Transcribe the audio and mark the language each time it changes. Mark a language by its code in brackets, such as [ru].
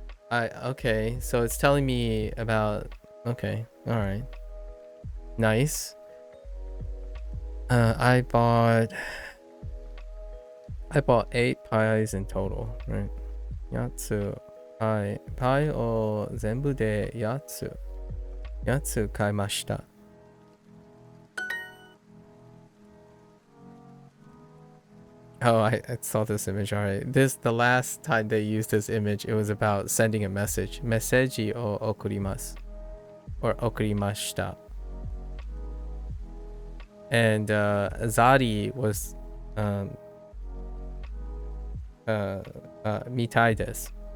[en] Okay, so it's telling me about okay, alright. Nice. I bought 8 pies in total, right? [ja] 8つ。パイを全部で8つ買いました。 [en] Oh, I saw this image. Alright. The last time they used this image, it was about sending a message. [ja] メッセージを送ります。 [en] Or [ja] 送りました。 [en] And Zari was [ja] みたいです。